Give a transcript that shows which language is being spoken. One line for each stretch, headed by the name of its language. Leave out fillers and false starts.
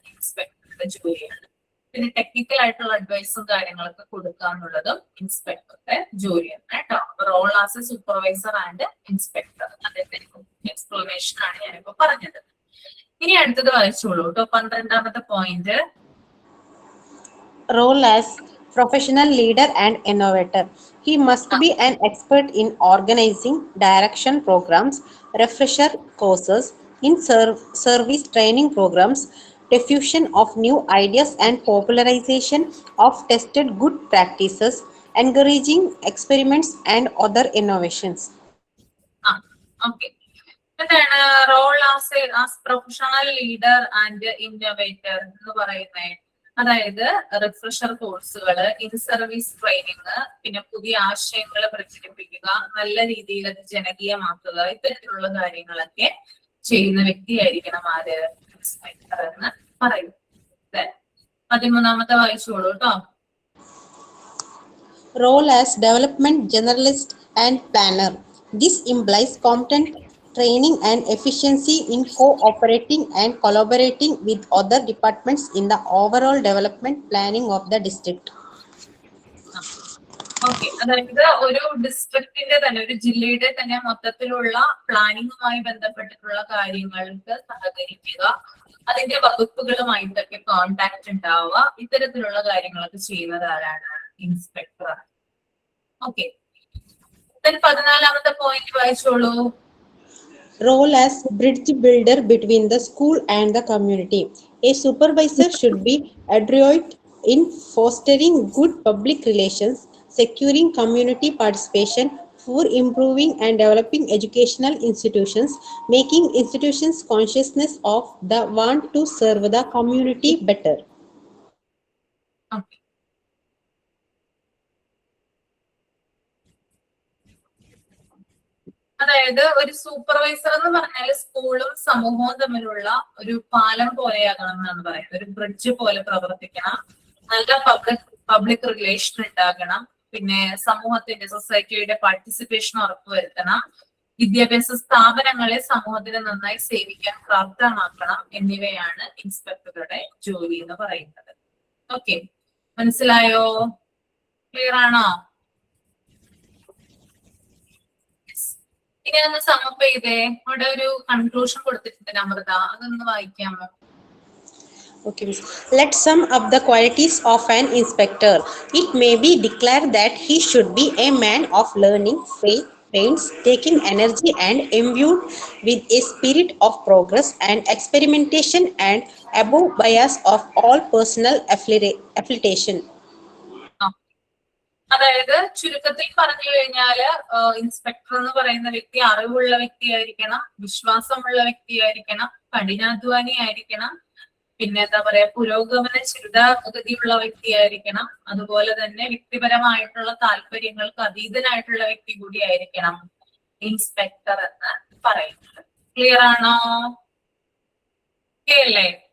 Malayalam: ഇൻസ്പെക്ടറുടെ ജോലിയാണ്. പിന്നെ ടെക്നിക്കൽ ആയിട്ടുള്ള അഡ്വൈസും കാര്യങ്ങളൊക്കെ കൊടുക്കുക എന്നുള്ളതും ഇൻസ്പെക്ടറുടെ ജോലിയാണ് കേട്ടോ. Role as A supervisor and inspector, അതിന്റെ എക്സ്പ്ലനേഷൻ ആണ് ഞാനിപ്പോ പറഞ്ഞത്. ഇനി അടുത്തത് വായിച്ചോളൂ കേട്ടോ. 12ാമത്തെ point,
English: Role as professional leader and innovator. He must be an expert in organizing direction programs, refresher courses, in service training programs, diffusion of new ideas and popularization of tested good practices, encouraging experiments and other innovations. Okay.
Malayalam: എന്താണ് role as professional leader and innovator എന്ന് പറയുന്നത്? അതായത് refresher കോഴ്സുകള്, in service training, പിന്നെ പുതിയ ആശയങ്ങൾ പ്രചരിപ്പിക്കുക, നല്ല രീതിയിൽ അത് ജനകീയമാക്കുക, ഇത്തരത്തിലുള്ള കാര്യങ്ങളൊക്കെ ചെയ്യുന്ന വ്യക്തിയായിരിക്കണം ആര്? ഇൻസ്പെക്ടർ എന്ന് പറയുന്നത്. 13ാമത്തെ വായിച്ചോളൂ കേട്ടോ.
English: Role as development generalist and planner. This implies competent training and efficiency in cooperating and collaborating with other departments in the overall development planning of the district.
Malayalam: Okay, അതായത് ഒരു ഡിസ്ട്രിക്റ്റിന്റെ തന്നെ, ഒരു ജില്ലയുടെ തന്നെ മൊത്തത്തിലുള്ള പ്ലാനിങ്ങുമായി ബന്ധപ്പെട്ടിട്ടുള്ള കാര്യങ്ങൾക്ക് സഹകരിക്കുക, അതിന്റെ വകുപ്പുകളുമായിട്ടൊക്കെ കോണ്ടാക്ട് ഉണ്ടാവുക, ഇത്തരത്തിലുള്ള കാര്യങ്ങളൊക്കെ ചെയ്യുന്നത് ആരാണ്? ഇൻസ്പെക്ടർ. ഓക്കെ, 14ാമത്തെ പോയിന്റ് വായിച്ചോളൂ.
English: Role as bridge builder between the school and the community. A supervisor should be adroit in fostering good public relations, securing community participation, for improving and developing educational institutions, making institutions consciousness of the want to serve the community better.
Malayalam: Okay, അതായത് ഒരു supervisor എന്ന് പറഞ്ഞാൽ സ്കൂളും സമൂഹവും തമ്മിലുള്ള ഒരു പാലം പോലെയാകണം എന്നാണ് പറയുന്നത്. ഒരു ബ്രിഡ്ജ് പോലെ പ്രവർത്തിക്കണം, നല്ല പബ്ലിക് റിലേഷൻ ഉണ്ടാകണം, പിന്നെ സമൂഹത്തിന്റെ, സൊസൈറ്റിയുടെ പാർട്ടിസിപ്പേഷൻ ഉറപ്പുവരുത്തണം, വിദ്യാഭ്യാസ സ്ഥാപനങ്ങളെ സമൂഹത്തിന് നന്നായി സേവിക്കാൻ പ്രാപ്തമാക്കണം എന്നിവയാണ് ഇൻസ്പെക്ടറുടെ ജോലി എന്ന് പറയുന്നത്. ഓക്കെ, മനസ്സിലായോ? ക്ലിയർ ആണോ? ഇനി ഒന്ന് സമപ്പ് ചെയ്തേ. അവിടെ ഒരു കൺക്ലൂഷൻ കൊടുത്തിട്ടുണ്ട് അമൃത, അതൊന്ന് വായിക്കാമോ?
English: Okay, miss. Let's sum up the qualities of an inspector. It may be declared that he should be a man of learning, faith, painstaking energy, and imbued with a spirit of progress and experimentation, and above bias of all personal affiliation.
Malayalam: അതായത് ചുരുക്കത്തിൽ പറഞ്ഞു കഴിഞ്ഞാല് inspector എന്ന് പറയുന്ന വ്യക്തി അറിവുള്ള വ്യക്തിയായിരിക്കണം, വിശ്വാസമുള്ള വ്യക്തിയായിരിക്കണം, കഠിനാധ്വാനി ആയിരിക്കണം, പിന്നെ എന്താ പറയാ, പുരോഗമന ചിന്താഗതിയുള്ള വ്യക്തിയായിരിക്കണം, അതുപോലെ തന്നെ വ്യക്തിപരമായിട്ടുള്ള താല്പര്യങ്ങൾക്ക് അതീതനായിട്ടുള്ള വ്യക്തി കൂടിയായിരിക്കണം ഇൻസ്പെക്ടർ എന്ന് പറയുന്നത്. ക്ലിയർ ആണോ? ഓക്കേ അല്ലേ?